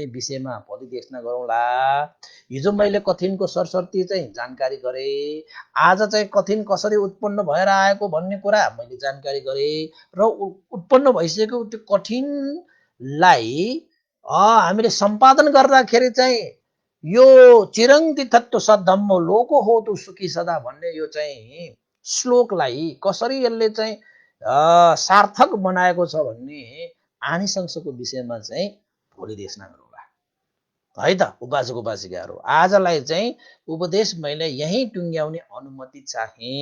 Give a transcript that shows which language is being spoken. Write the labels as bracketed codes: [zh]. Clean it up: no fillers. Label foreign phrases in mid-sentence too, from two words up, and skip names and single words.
[ne] विषयमा भोलि देशना गरौँला हिजो मैले कठिनको सरसर्ती चाहिँ जानकारी गरेँ आज चाहिँ कठिन कसरी उत्पन्न भएर आएको भन्ने कुरा मैले जानकारी गरेँ र उत्पन्न भइसकेको त्यो कठिनलाई हामीले सम्पादन गर्दाखेरि चाहिँ यो चिरङ्गी तत्त्व [pi] सद्धम्म लोको हो तु सुखी सदा [ne] भन्ने यो चाहिँ श्लोकलाई कसरी यसले चाहिँ सार्थक बनाएको छ भन्ने आनिशंसको विषयमा चाहिँ भोलि देशना गरौँला है त उपासक उपासिकाहरू। आजलाई चाहिँ उपदेश मैले यहीँ टुङ्ग्याउने अनुमति चाहे।